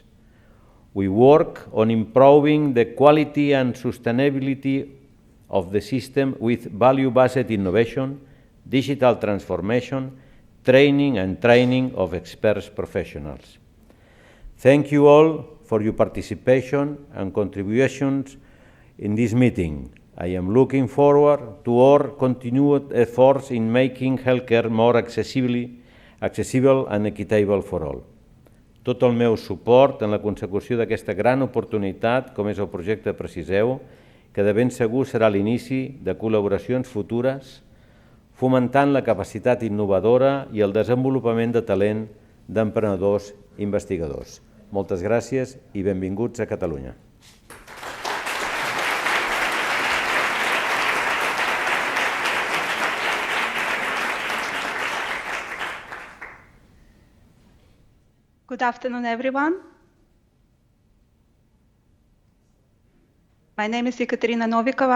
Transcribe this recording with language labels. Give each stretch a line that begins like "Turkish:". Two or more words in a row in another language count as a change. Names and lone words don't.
English: We work on improving the quality and sustainability of the system with value-based innovation, digital transformation, training of experts professionals. Thank you all for your participation and contributions in this meeting. I am looking forward to our continued efforts in making healthcare more accessible and equitable for all.
Catalan: Tot el meu suport en la consecució d'aquesta gran oportunitat, com és el projecte PRECISEU, que de ben segur serà l'inici de col·laboracions futures, fomentant la capacitat innovadora i el desenvolupament de talent d'emprenedors i investigadors. Moltes gràcies i benvinguts a Catalunya.
English: Good afternoon, everyone. My name is Jekaterina Novikova.